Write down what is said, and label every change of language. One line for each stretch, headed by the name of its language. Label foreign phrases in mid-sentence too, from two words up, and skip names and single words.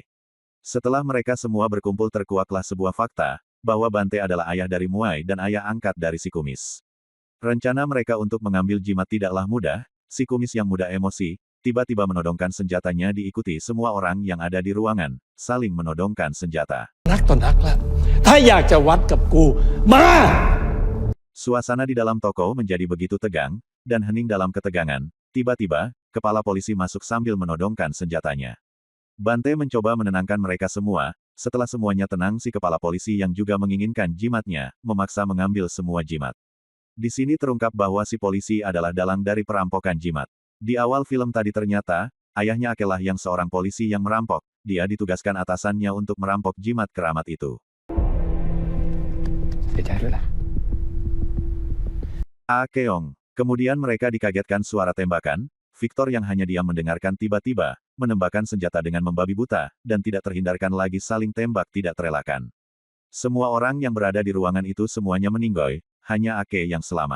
Indonesian: Setelah mereka semua berkumpul terkuaklah sebuah fakta, bahwa Bante adalah ayah dari Muai dan ayah angkat dari si kumis. Rencana mereka untuk mengambil jimat tidaklah mudah, si kumis yang mudah emosi, tiba-tiba menodongkan senjatanya diikuti semua orang yang ada di ruangan, saling menodongkan senjata.
Thai: นักต่อนักละถ้าอยากจะวัดกับกูมา
Indonesian: Suasana di dalam toko menjadi begitu tegang, dan hening dalam ketegangan. Tiba-tiba, kepala polisi masuk sambil menodongkan senjatanya. Bante mencoba menenangkan mereka semua, setelah semuanya tenang si kepala polisi yang juga menginginkan jimatnya, memaksa mengambil semua jimat. Di sini terungkap bahwa si polisi adalah dalang dari perampokan jimat. Di awal film tadi ternyata, ayahnya Akelah yang seorang polisi yang merampok, dia ditugaskan atasannya untuk merampok jimat keramat itu.
Thai: เสียใจด้วยล่ะ
Indonesian: Akeong. Kemudian mereka dikagetkan suara tembakan, Victor yang hanya diam mendengarkan tiba-tiba, menembakkan senjata dengan membabi buta, dan tidak terhindarkan lagi saling tembak tidak terelakkan. Semua orang yang berada di ruangan itu semuanya meninggoy, hanya Ake yang selamat.